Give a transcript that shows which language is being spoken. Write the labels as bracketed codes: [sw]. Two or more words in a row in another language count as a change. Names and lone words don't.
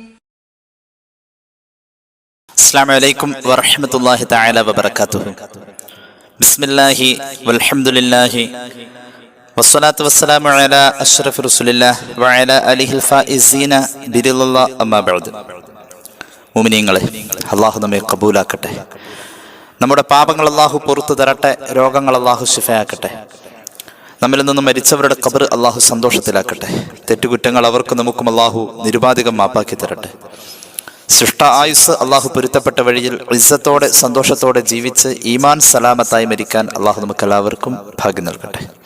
[ar] السلام عليكم ورحمة الله تعالى وبركاته. بسم الله والحمد لله والصلاة والسلام على أشرف رسول الله وعلى آله الفائزين برضا الله أما بعد. [ml] മുഅ്മിനീങ്ങളെ, അല്ലാഹു നമ്മെ കബൂലാക്കട്ടെ. നമ്മുടെ പാപങ്ങൾ അല്ലാഹു പുറത്തു തരട്ടെ. രോഗങ്ങൾ അല്ലാഹു ശിഫയാക്കട്ടെ. നമ്മിൽ നിന്നും മരിച്ചവരുടെ ഖബർ അല്ലാഹു സന്തോഷത്തിലാക്കട്ടെ. തെറ്റുകുറ്റങ്ങൾ അവർക്കും നമുക്കും അല്ലാഹു നിരുപാധികം മാപ്പാക്കി തരട്ടെ. സൃഷ്ട ആയുസ് അല്ലാഹു പൊരുത്തപ്പെട്ട വഴിയിൽ ഇസ്സത്തോടെ സന്തോഷത്തോടെ ജീവിച്ച് ഈമാൻ സലാമത്തായി മരിക്കാൻ അല്ലാഹു നമുക്ക് എല്ലാവർക്കും ഭാഗ്യം നൽകട്ടെ.